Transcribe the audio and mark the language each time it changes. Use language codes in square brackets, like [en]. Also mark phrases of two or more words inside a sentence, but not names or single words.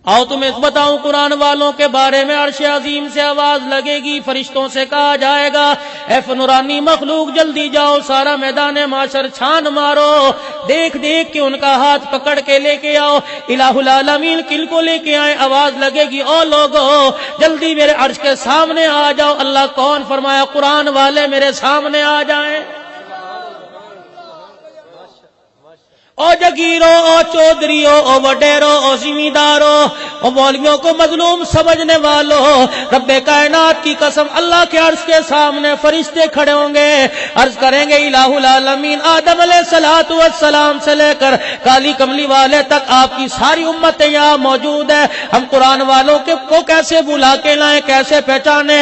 [ur] آؤ تمہیں بتاؤں قرآن والوں کے بارے میں، عرش عظیم سے آواز لگے گی، فرشتوں سے کہا جائے گا اے نورانی مخلوق جلدی جاؤ، سارا میدان معاشر چھان مارو، دیکھ دیکھ کے ان کا ہاتھ پکڑ کے لے کے آؤ، [ar] الہ العالمین [ur] کل کو لے کے آئے، آواز لگے گی او لوگو جلدی میرے عرش کے سامنے آ جاؤ۔ اللہ کون؟ فرمایا قرآن والے میرے سامنے آ جائیں۔ او جگیرو، او چودھریو، او وڈیرو، او زمیندارو، او مولویوں کو مظلوم سمجھنے والوں، رب کائنات کی قسم اللہ کے عرش کے سامنے فرشتے کھڑے ہوں گے، عرض کریں گے [ar] الہ العالمین [ur] آدم [ar] علیہ السلام [ur] سے لے کر کالی کملی والے تک آپ کی ساری امتیں یہاں موجود ہے، ہم قرآن والوں کو کیسے بلا کے لائیں، کیسے پہچانے؟